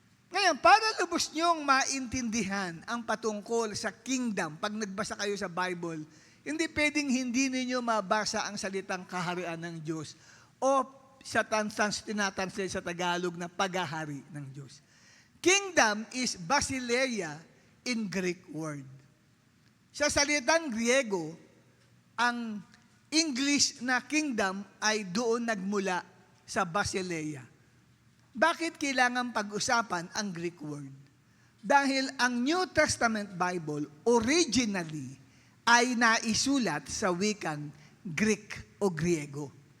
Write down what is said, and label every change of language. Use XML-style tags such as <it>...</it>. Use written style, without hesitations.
<tl>Ngayon, para lubos niyong maintindihan ang patungkol sa kingdom, pag nagbasa kayo sa Bible, hindi pwedeng hindi ninyo mabasa ang salitang kaharian ng Diyos o sa tinatranslate sa Tagalog na paghahari ng Diyos.</tl> <en>Kingdom is basileia in Greek word.</en> <tl>Sa salitang Griego, ang English na kingdom ay doon nagmula sa basileia. Bakit kailangan pag-usapan ang Greek word? Dahil ang New Testament Bible originally ay naisulat sa wikang Greek o Griego.</tl>